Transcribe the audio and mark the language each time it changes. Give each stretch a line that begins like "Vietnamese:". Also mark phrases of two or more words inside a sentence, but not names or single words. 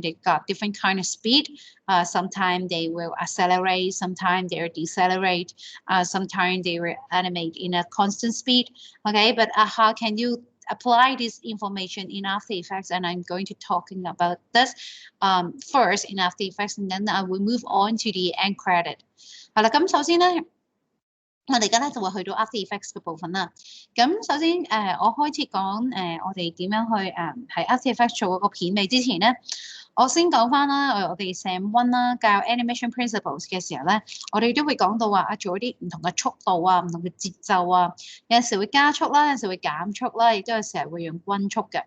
English: They got different kind of speed. Sometimes they will accelerate, sometimes they will decelerate, sometimes they will animate in a constant speed. Okay, but how can you apply this information in After Effects? And I'm going to talking about this first in After Effects, and then I will move on to the end credit.
Cantonese: 係啦，咁首先咧。我哋而家咧就會去到 After Effects 嘅部分啦。咁首先我開始講我哋點樣去喺 After Effects 做嗰個片尾之前咧，我先講翻啦，我哋 Sam One 啦教
English: Animation Principles
Cantonese: 嘅時候咧，我哋都會講到話做一啲唔同嘅速度啊、唔同嘅節奏啊，有陣時會加速啦，有陣時會減速啦，亦都有時候會用均速嘅。